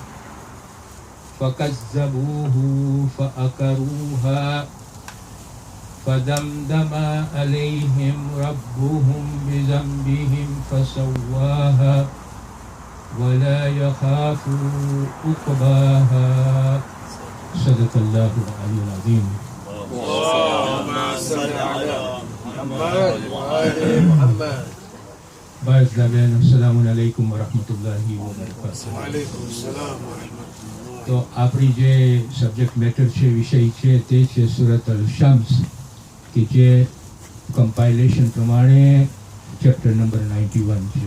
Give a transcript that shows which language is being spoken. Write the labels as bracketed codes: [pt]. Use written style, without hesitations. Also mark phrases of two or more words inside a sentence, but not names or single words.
[ar] فكذبوه فأكروها فدمدم عليهم ربهم بذنبهم فسواها ولا يخاف عقباها صدق الله العلي العظيم. اللهم صل على محمد وآل محمد. બાય ઇસ્લામિયન السلام عليكم ورحمة الله وبركاته. وعليكم السلام ورحمة الله. [gu] તો આપણી જે [en] subject matter [gu] છે, વિષય છે, તે છે સુરત અલ શમ્સ, કે જે કમ્પાઇલેશન પ્રમાણે [en] chapter number [gu] 91 છે.